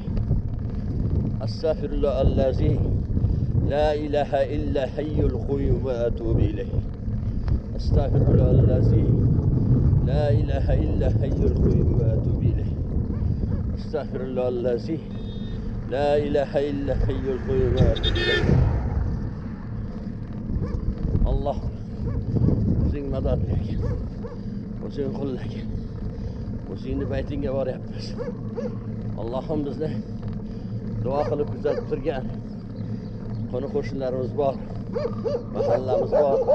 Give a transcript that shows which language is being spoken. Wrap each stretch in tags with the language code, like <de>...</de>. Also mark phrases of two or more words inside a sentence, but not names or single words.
<ar>استغفر الله الذي لا إله إلا حي القيوم وأتوب إليه. استغفر الله الذي لا إله إلا حي القيوم وأتوب إليه. استغفر الله الذي لا إله إلا حي القيوم وأتوب إليه.</ar> <uz>Allah o'zing madadligin, o'zing qo'llagin, o'zingni baytingga boryapmiz. Allohim bizni duo qilib kuzatib turgan qo'ni qo'shnilarimiz bor, mahallamiz bor.</uz>